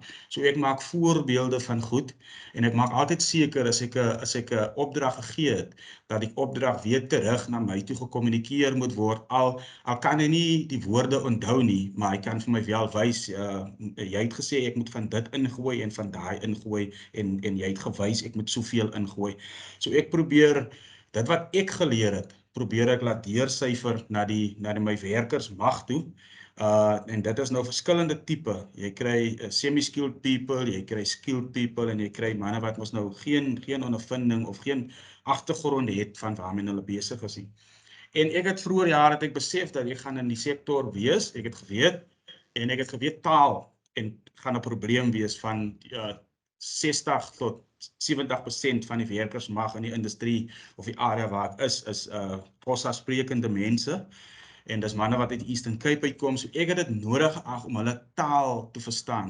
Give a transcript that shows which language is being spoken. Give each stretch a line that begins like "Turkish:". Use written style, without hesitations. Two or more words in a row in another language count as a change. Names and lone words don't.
Afrikaans: So ek maak voorbeelde van goed en ek maak altyd seker as ek 'n opdrag gegee het dat die opdrag weer terug na my toe gekommunikeer moet word al kan hy nie die woorde onthou nie, maar hy kan vir my wel wys jy het gesê ek moet van dit ingooi en van daai ingooi en jy het gewys ek moet soveel ingooi. So ek probeer dit wat ek geleer het, probeer ek laat deursyfer na my werkers mag toe. En dit is nou verskillende tipe. Jy kry
English: semi-skilled people,
Afrikaans: jy kry
English: skilled people
Afrikaans: en jy kry manne wat mos nou geen ondervinding of geen agtergrond het van waarmee hulle besig is nie. En ek het vroeër jare het ek besef dat ek gaan in die sektor wees. Ek het geweet taal en gaan 'n probleem wees van 60 tot 70% van die werkers mag in die industrie of die area waar ek is Xhosa sprekende mense en dis manne wat uit Eastern Cape uitkom, so ek het dit nodig geag om hulle taal te verstaan.